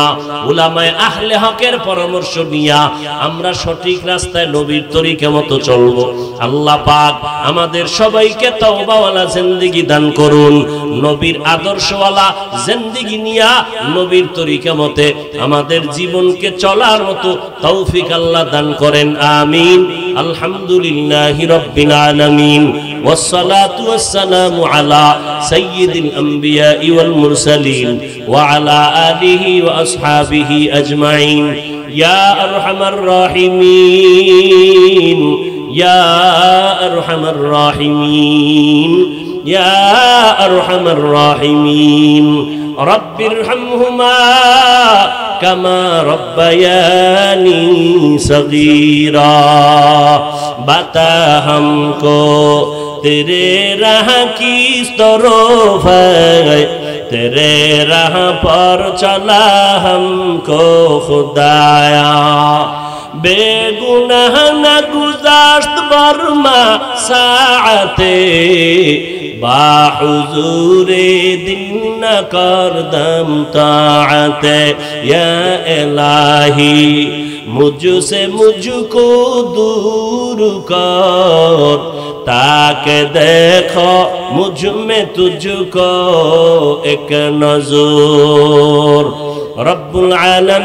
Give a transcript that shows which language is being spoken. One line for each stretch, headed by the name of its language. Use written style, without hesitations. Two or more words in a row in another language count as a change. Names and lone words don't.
Bangla: উলামায়ে আহলে হকের পরামর্শ নিয়া আমরা সঠিক রাস্তায় নবীর তরিকা মতো চলবো। আল্লাহ পাক আমাদের আমাদের সবাইকে তওবাওয়ালা জিন্দেগি দান করুন। নবীর আদর্শওয়ালা জিন্দেগি নিয়া নবীর তরিকা মতে আমাদের জীবনকে চলার মতো তৌফিক আল্লাহ দান করেন।
Arabic: آمين. الحمد لله رب العالمين. والصلاة والسلام على سيد الأنبياء والمرسلين وعلى آله وأصحابه أجمعين يا أرحم الراحمين يا أرحم الراحمين يا أرحم الراحمين رب ارحمهما كما ربياني صغيرا
Urdu: بتا ہم کو تیرے راہ کی طرف ہے تیرے راہ پر چلا ہم کو خدایا
Persian: بی‌گناه نگذشت بر ما ساعتی باحضور دین نکردم طاعتی
Urdu: یا الٰہی مجھ سے مجھ کو دور کر تاکہ دیکھو مجھ میں تجھ کو ایک نظر
Arabic: رب العالمين.